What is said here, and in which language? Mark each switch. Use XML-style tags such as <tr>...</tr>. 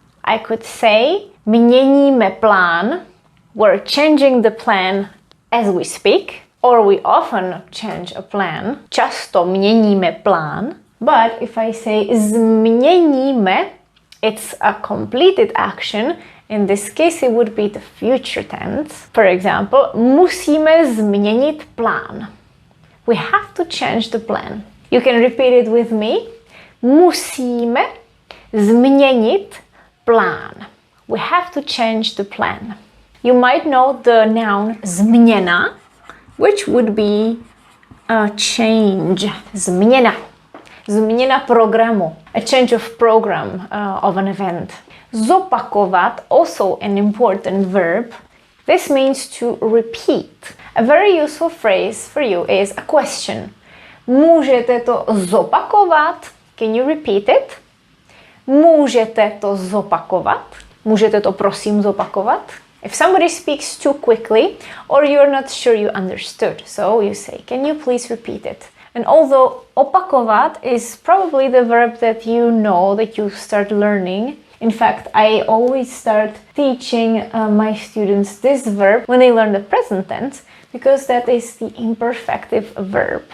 <en>I could say</en> <cs>měníme plán,</cs> <en>we're changing the plan as we speak, or we often change a plan,</en> <cs>často měníme plán.</cs> <en>But if I say změníme, it's a completed action. In this case, it would be the future tense. For example,</en> <cs>musíme změnit plán.</cs> <en>We have to change the plan. You can repeat it with me.</en> <cs>Musíme změnit plán.</cs> <en>We have to change the plan. You might know the noun změna, which would be a change. Změna.</en> <cs>Změna programu.</cs> <en>A change of program of an event. Zopakovat, also an important verb. This means to repeat. A very useful phrase for you is a question.</en> <cs>Můžete to zopakovat?</cs> <en>Can you repeat it?</en> <cs>Můžete to zopakovat? Můžete to prosím zopakovat?</cs> <en>If somebody speaks too quickly or you're not sure you understood, so you say, can you please repeat it? And although opakovat is probably the verb that you know, that you start learning, in fact, I always start teaching my students this verb when they learn the present tense, because that is the imperfective verb.</en>